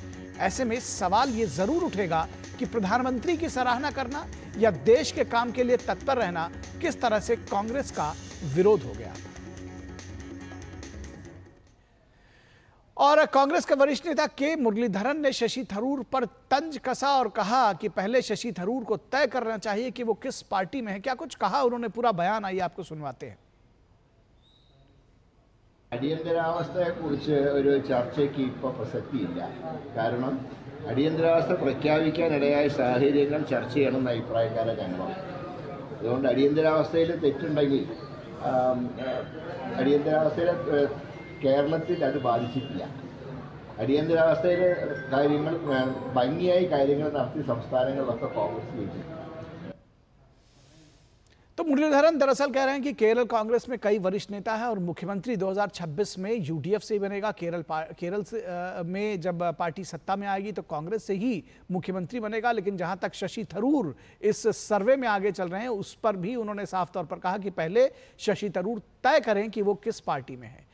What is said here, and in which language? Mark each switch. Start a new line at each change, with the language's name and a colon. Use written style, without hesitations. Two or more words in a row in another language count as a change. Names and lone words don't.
Hindi: ऐसे में सवाल ये जरूर उठेगा कि प्रधानमंत्री की सराहना करना या देश के काम के लिए तत्पर रहना किस तरह से कांग्रेस का विरोध हो गया। और कांग्रेस के वरिष्ठ नेता के मुरलीधरन ने शशि थरूर पर तंज कसा और कहा कि पहले शशि थरूर को तय करना चाहिए कि वो किस पार्टी में है। क्या कुछ कहा उन्होंने, पूरा बयान आइए आपको सुनवाते हैं।
Malayalam: അടിയന്തരാവസ്ഥയെക്കുറിച്ച് ഒരു ചർച്ചയ്ക്ക് ഇപ്പോൾ പ്രസക്തിയില്ല. കാരണം അടിയന്തരാവസ്ഥ പ്രഖ്യാപിക്കാനിടയായ സാഹചര്യങ്ങൾ ചർച്ച ചെയ്യണമെന്ന അഭിപ്രായക്കാരെ ഞങ്ങളുണ്ട്. അതുകൊണ്ട് അടിയന്തരാവസ്ഥയിൽ തെറ്റുണ്ടെങ്കിൽ അടിയന്തരാവസ്ഥയിൽ കേരളത്തിൽ അത് ബാധിച്ചിട്ടില്ല. അടിയന്തരാവസ്ഥയിൽ കാര്യങ്ങൾ ഭംഗിയായി കാര്യങ്ങൾ നടത്തി സംസ്ഥാനങ്ങളിലൊക്കെ കോൺഗ്രസ് ജയിച്ചു.
Hindi: तो मुरलीधरन दरअसल कह रहे हैं कि केरल कांग्रेस में कई वरिष्ठ नेता हैं और मुख्यमंत्री 2026 में यूडीएफ से ही बनेगा। केरल में जब पार्टी सत्ता में आएगी तो कांग्रेस से ही मुख्यमंत्री बनेगा। लेकिन जहां तक शशि थरूर इस सर्वे में आगे चल रहे हैं, उस पर भी उन्होंने साफ तौर पर कहा कि पहले शशि थरूर तय करें कि वो किस पार्टी में है।